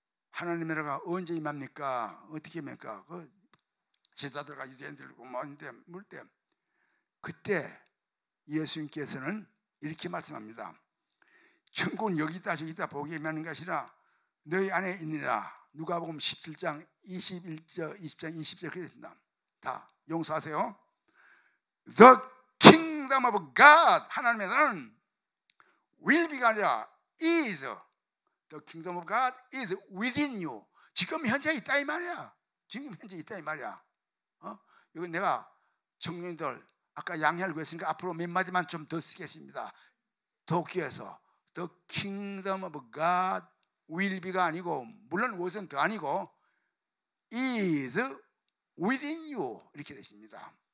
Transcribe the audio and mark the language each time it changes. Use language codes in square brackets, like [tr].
[ko] 하나님의 나라가 언제 임합니까? 어떻게 합니까? 그 제자들과 유대인들과 물 때 그때 예수님께서는 이렇게 말씀합니다. 천국은 여기 있다 저기 있다 보게 임하는 것이라 너희 안에 있느니라. 누가복음 17장 21절 20장 20절 그랬습니다. 다 용서하세요. [en] The kingdom of God [ko] 하나님의 나라는 will be가 아니라 is. [en] The kingdom of God is within you. [ko] 지금 현재 있다 이 말이야. 지금 현재 있다 이 말이야. 이거 내가 청년들 아까 양해를 구했으니까 앞으로 몇 마디만 좀 더 쓰겠습니다. 도쿄에서 [en] The kingdom of God [ko] will be가 아니고, 물론 wasn't 아니고 [en] is within you [ko] 이렇게 되십니다.